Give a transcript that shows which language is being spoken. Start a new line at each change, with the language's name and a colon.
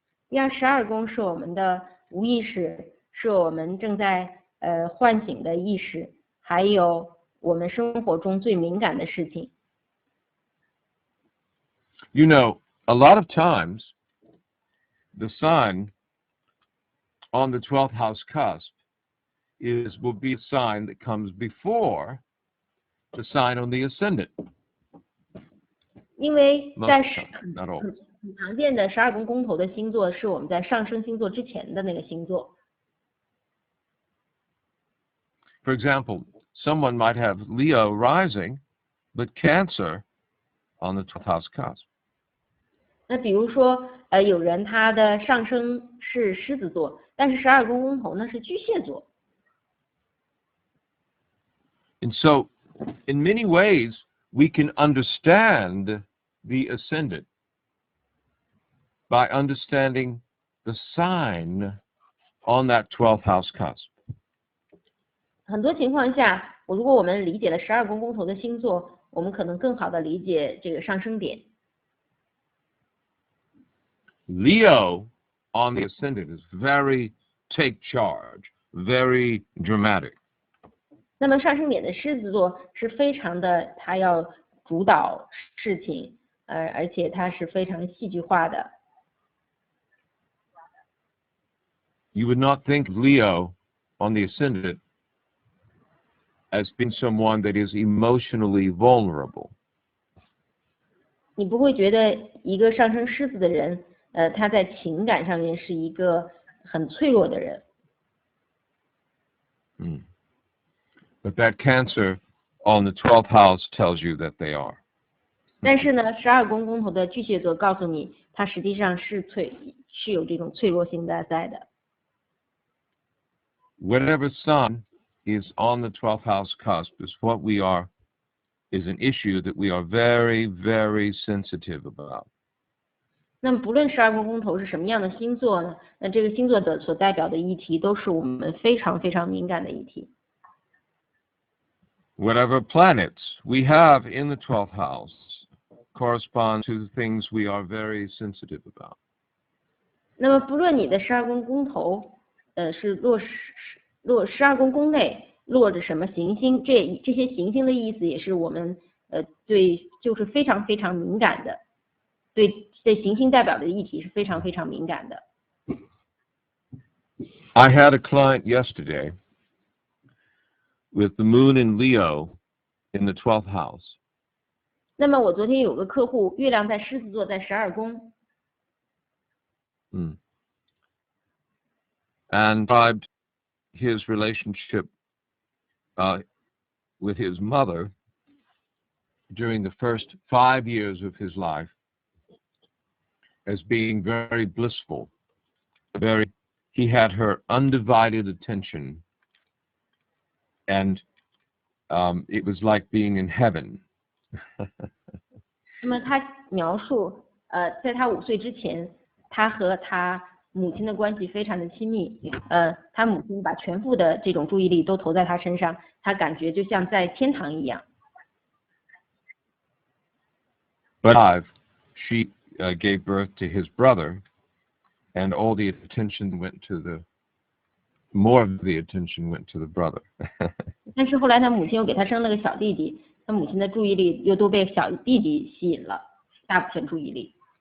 Chinese: 12宫是我们的无意识，是我们正在唤醒的意识，还有我们生活中最敏感的事情。
English: You know, a lot of times, the sign on the 12th house cusp will be a sign that comes before the sign on the ascendant.
Chinese: 因为在
English: Not all.
Chinese: 很常见的12宫公头的星座是我们在上升星座之前的那个星座。
English: For example, someone might have Leo rising, but Cancer on the 12th house cusp.
Chinese: 那比如说，有人他的上升是狮子座，但是12宫公头呢是巨蟹座。
English: And so, in many ways, we can understand the ascendant by understanding the sign on that 12th house cusp.
Chinese: 很多情况下，如果我们理解了12宫公头的星座，我们可能更好的理解这个上升点。
English: Leo on the ascendant is very take charge, very dramatic.
Chinese: 那么上升点的狮子座是非常的，他要主导事情，而且他是非常戏剧化的。
English: You would not think Leo on the ascendant as being someone that is emotionally vulnerable.
Chinese: 你不会觉得一个上升狮子的人，他在情感上面是一个很脆弱的人。
English: But that Cancer on the 12th house tells you that they are.
Chinese: 但是呢，12宫公头的巨蟹座告诉你，他实际上是有这种脆弱性在的。
English: Whatever sun is on the 12th house cusp is an issue that we are very, very sensitive about.
Chinese: 那么不论12宫公头是什么样的星座呢，那这个星座的所代表的议题都是我们非常非常敏感的议题。
English: Whatever planets we have in the 12th house correspond to the things we are very sensitive about.
Chinese: 那么不论你的12宫公头，是落12宫宫内落着什么行星，这些行星的意思也是我们对就是非常非常敏感的，对行星代表的议题是非常非常敏感的。
English: I had a client yesterday with the moon in Leo in the 12th house.
Chinese: 那么我昨天有个客户，月亮在狮子座，在12宫。
English: And described his relationship with his mother during the first 5 years of his life as being very blissful, very he had her undivided attention, and it was like being in heaven.
Chinese: 那么他描述，在他5岁之前，他和他母亲的关系非常的亲密，他母亲把全部的这种注意力都投在他身上，他感觉就像在天堂一样。
English: But she gave birth to his brother, and all the attention went to more of the attention went to the brother.
Chinese: 但是后来他母亲又给他生了个小弟弟，他母亲的注意力又都被小弟弟吸引了，大部分注意力。